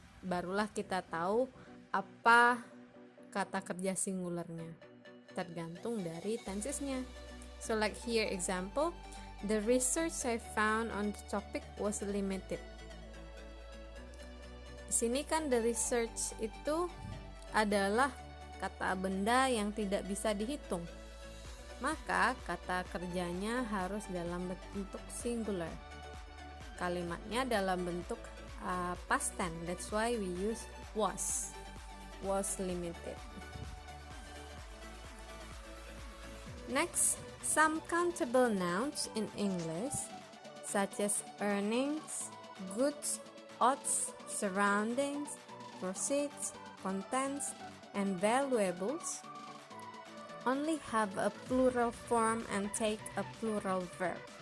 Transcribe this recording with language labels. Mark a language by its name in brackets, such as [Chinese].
[Indonesian] Barulah kita tahu apa kata kerja singularnya, tergantung dari tensesnya. [English] So like here example, the research I found on the topic was limited. [Indonesian] Di sini kan the research itu adalah kata benda yang tidak bisa dihitung. Maka kata kerjanya harus dalam bentuk singular. Kalimatnya dalam bentuk past tense. [English] That's why we use was limited. Next, some countable nouns in English such as earnings, goods, odds, surroundings, proceeds, contents, and valuables only have a plural form and take a plural verb.